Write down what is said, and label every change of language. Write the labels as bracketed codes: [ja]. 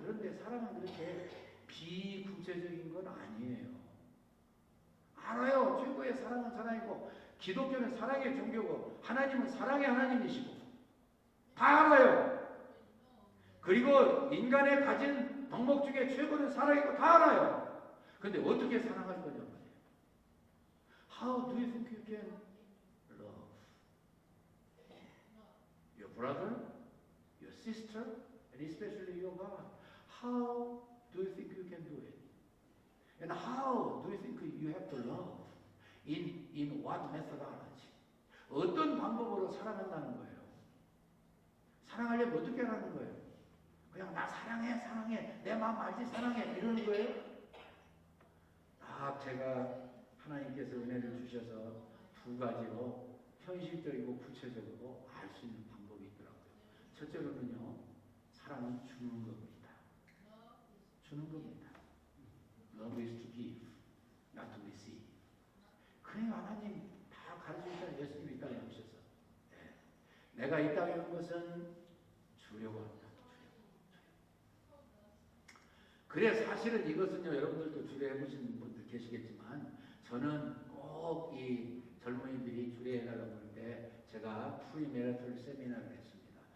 [ko] 그런데 사랑은 그렇게 비구체적인 건 아니에요. 알아요. 최고의 사랑은 사랑이고, 기독교는 사랑의 종교고, 하나님은 사랑의 하나님이시고, 다 알아요. 그리고 인간의 가진 덕목 중에 최고는 사랑이고 다 알아요. 근데 어떻게 사랑할 거냐고. [en] How do you think you can love your brother, your sister, and especially your God? How do you think you can do it? And how do you think you have to love? In what methodology? [ko] 어떤 방법으로 사랑한다는 거예요? 사랑하려면 어떻게 하는 거예요? 그냥 나 사랑해, 사랑해, 내 마음 알지, 사랑해, 이러는 거예요? 제가 하나님께서 은혜를 주셔서 두 가지로 현실적이고 구체적으로 알 수 있는 방법이 있더라고요. 첫째로는요, 사랑은 주는 겁니다. 주는 겁니다. [en] Love is to give, not to receive. [ko] 그러니까 하나님 다 가르치셨잖아요. 예수님이 이 땅에 오셔서. 내가 이 땅에 온 것은 주려고 합니다. 그래 사실은 이것은요, 여러분들도 주례해 보시는 분들 계시겠지만 저는 꼭 이 젊은이들이 주례해 가려고 할 때 제가 프리메리털 세미나를 했습니다.